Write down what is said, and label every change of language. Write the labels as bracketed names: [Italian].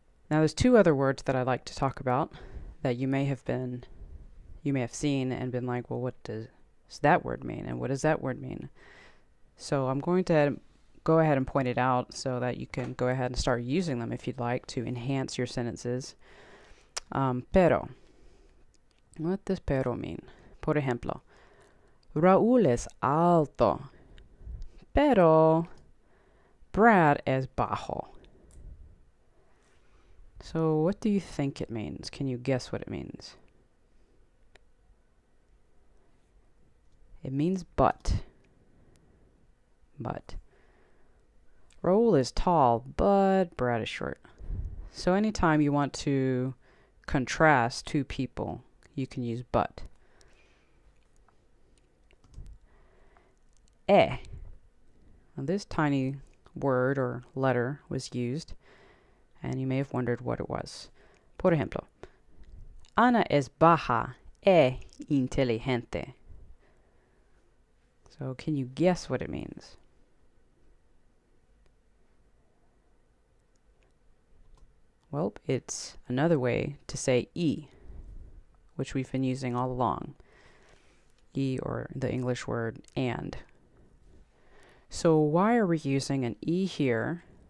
[English] Now there's two other words that I like to talk about that you may have seen and been like, well, what does that word mean? And what does that word mean? So I'm going to go ahead and point it out so that you can go ahead and start using them if you'd like to enhance your sentences. Pero. What does pero mean? [Spanish] Por ejemplo, Raúl es alto, pero Brad es bajo. [English] So what do you think it means? Can you guess what it means? It means but. But. Raúl is tall, but Brad is short. So anytime you want to contrast two people, you can use but. Now this tiny word or letter was used, and you may have wondered what it was. [Spanish] Por ejemplo, Ana es baja e inteligente. [English] So can you guess what it means? Well, it's another way to say e, which we've been using all along. E, or the English word and. So why are we using an e here